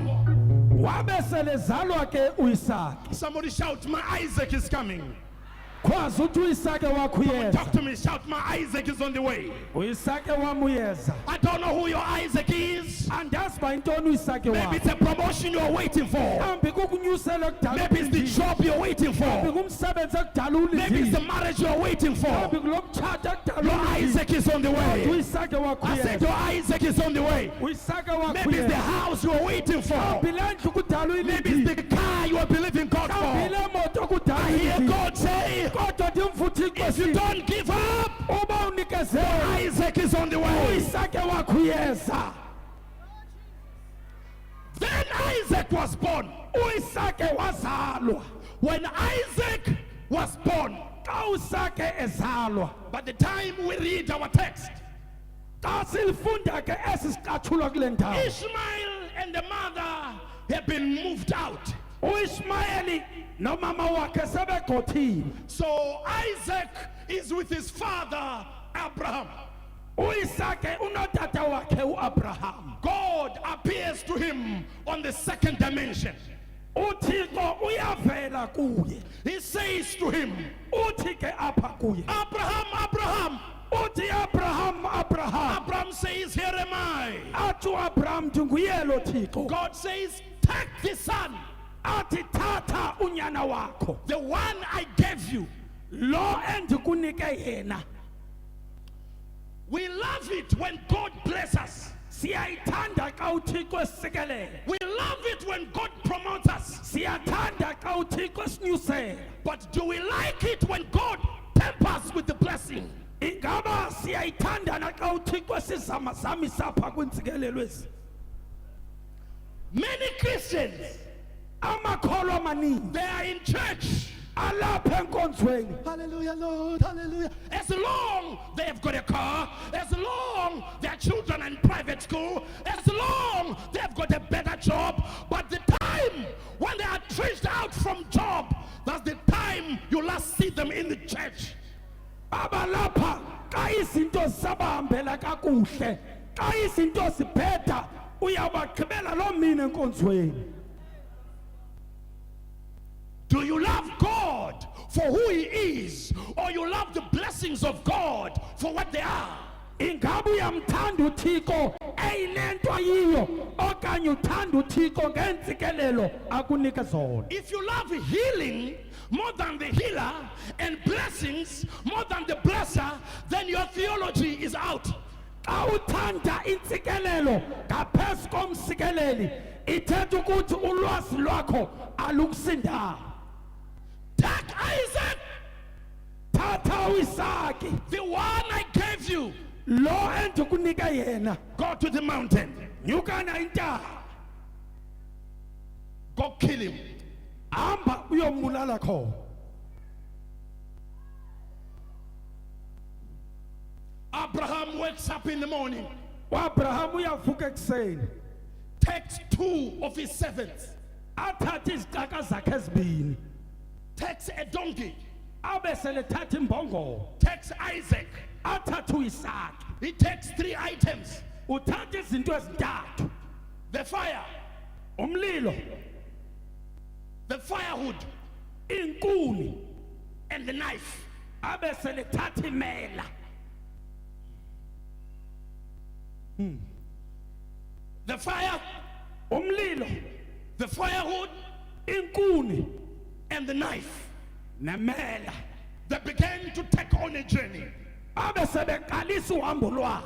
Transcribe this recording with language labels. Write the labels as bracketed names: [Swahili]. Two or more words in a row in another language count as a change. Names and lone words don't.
[Xhosa] wabe selezalwa ke uisaki [English] Somebody shout, my Isaac is coming. [Xhosa] kwazi uthi uisake wakho uyeza [English] Talk to me, shout, my Isaac is on the way. [Xhosa] uisake wam uyeza [English] I don't know who your Isaac is. [Xhosa] andazi uba yintoni uisake [English] Maybe [Xhosa] wakho [English] it's a promotion you're waiting for. [Xhosa] mhlawumbi kukunyusela ekudala [English] Maybe it's the [Xhosa] ulindile. [English] job you're waiting [Xhosa] mhlawumbi [English] for. [Xhosa] ngumsebenzi ekudala [English] Maybe it's the [Xhosa] ulindile [English] marriage you're waiting [Xhosa] mhlawumbi [English] for. [Xhosa] kulo mtshato ekudala [English] Your [Xhosa] ulindile. [English] Isaac is on the way. [Xhosa] uisake wakho [English] I said [Xhosa] uyeza [English] your Isaac is on the way. [Xhosa] uisake wakho [English] Maybe it's the [Xhosa] uyeza [English] house you're waiting for. [Xhosa] mhlawumbi le ndlu kudala [English] Maybe [Xhosa] uyilindile [English] it's the car you are believing God [Xhosa] mhlawumbi [English] for. [Xhosa] le moto kudala [English] I hear [Xhosa] uyilindile [English] God say, [Xhosa] kodwa ndimva uthixo [English] if you [Xhosa] esithi, [English] don't give up, [Xhosa] uba unikezele [English] Isaac is on the way. [Xhosa] uisake wakho uyeza [English] Then Isaac was born. [Xhosa] uisake wazalwa [English] When Isaac was born, [Xhosa] xa usake ezalwa [English] by the time we read our text, [Xhosa] xa silifunda ke esi siqatshulwa kule ndawo [English] Ishmael and the mother have been moved out. [Xhosa] uishmayeli nomama wakhe sebegqothiwe [English] So Isaac is with his father Abraham. [Xhosa] uisake unotata wakhe uabraham [English] God appears to him on the second dimension. [Xhosa] uthixo uyavela kuye [English] He says to him, [Xhosa] uthi ke apha kuye [English] Abraham, Abraham. [Xhosa] uthi Abraham [English] Abraham says, here am I. [Xhosa] athi uAbraham ndinguye lo Thixo [English] God says, take the son, [Xhosa] athi thatha unyana wakho [English] the one I gave you. [Xhosa] lo endikunike yena. [English] We love it when God bless us. [Xhosa] Siyayithanda xa uThixo esikelela. [English] We love it when God promotes us. [Xhosa] Siyathanda xa uThixo esinyusela. [English] But do we like it when God tempers with the blessing? [Xhosa] Ingaba siyayithanda na xa uThixo esizamazamisa pha kwintsikelelo ezi. [English] Many Christians, [Xhosa] Amakholwa amaninzi [English] they are in church. [Xhosa] alapha enkonzweni. [English] Hallelujah, Lord, hallelujah. As long they have got a car, as long their children are in private school, as long they have got a better job, but the time when they are traced out from job, that's the time you last see them in the church. [Xhosa] Abalapha xa izinto zabahambela kakuhle, xa izinto zibheda uyabagqibela lo mina enkonzweni. [English] Do you love God for who he is, or you love the blessings of God for what they are? [Xhosa] Ingabe uyamthanda uThixo eyilento ayiyo okanye uthanda uThixo ngentsikelelo akunike zona? [English] If you love healing more than the healer and blessings more than the blesser, then your theology is out. [Xhosa] Xa uthanda intsikelelo ngaphezu komsikeleli ithetha ukuthi ulwazi lwakho alukusindayo. [English] Take Isaac, [Xhosa] Thatha uIsaki [English] the one I gave you. [Xhosa] lo endikunike yena. [English] Go to the mountain. [Xhosa] Nyukana intaba. [English] Go kill him. [Xhosa] Hamba uyombulala khona. [English] Abraham wakes up in the morning, [Xhosa] uAbraham uyavuka ekuseni [English] takes 2 of his servants, [Xhosa] athatha izixaka zakhe ezibini [English] takes a donkey, [Xhosa] abe selethatha imbongolo [English] takes Isaac. [Xhosa] athatha uIsaki [English] He takes 3 items: [Xhosa] uthatha izinto ezintathu, [English] the fire, [Xhosa] umlilo, [English] the firewood, [Xhosa] inkuni, [English] and the knife. [Xhosa] abe selethatha imela. [English] The fire, [Xhosa] Umlilo, [English] the firewood, [Xhosa] inkuni, [English] and the knife. [Xhosa] nemela. [English] They began to take on a journey. [Xhosa] Abe sebeqalisa uhambo lwabo.